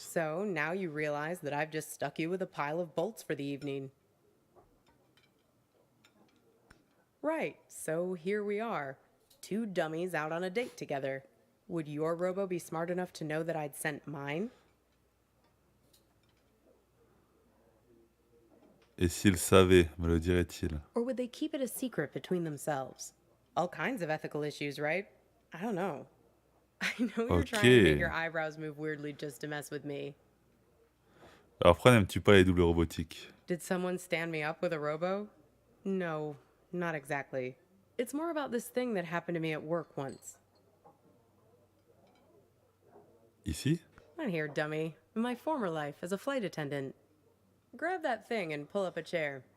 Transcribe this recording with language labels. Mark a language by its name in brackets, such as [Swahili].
[English] So now you realize that I've just stuck you with a pile of bolts for the evening. Right, so here we are. Two dummies out on a date together. Would your robo be smart enough to know that I'd sent mine? [French] Et s'il savait, me le dirait-il? [English] Or would they keep it a secret between themselves? All kinds of ethical issues, right? I don't know. I know you're trying to make your eyebrows move weirdly just to mess with me. [French] Alors pourquoi n'aimes-tu pas les doubles robotiques? [English] Did someone stand me up with a robo? No, not exactly. It's more about this thing that happened to me at work once. [French] Ici? [English] Not here, dummy. In my former life as a flight attendant. Grab that thing and pull up a chair.